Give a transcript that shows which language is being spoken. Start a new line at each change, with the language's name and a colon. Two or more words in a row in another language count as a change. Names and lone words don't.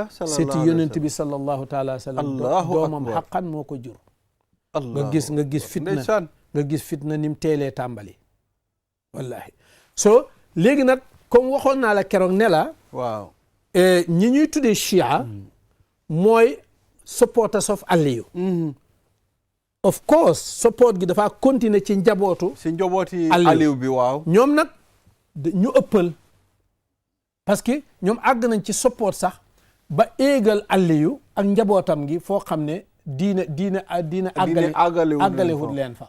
Arabic: صلى الله تعالى وسلم
Wolof: doomam xaqan moo ko jur nga gis fitna ni mu teelee tàmbali wallahi so léegi nag comme waxoon naa la keroog ne la waaw ñi ñuy tuddee Shia mooy
English: supporters of Aliyu
Wolof: of course support gi dafa continuer ci njabooti Aliyu bi waaw ñoom nag ñu ëppal parce que ñoom àgg nañ ci support sax ba éegal Aliyu ak njabootam gi foo xam ne diine àggalewut leen fa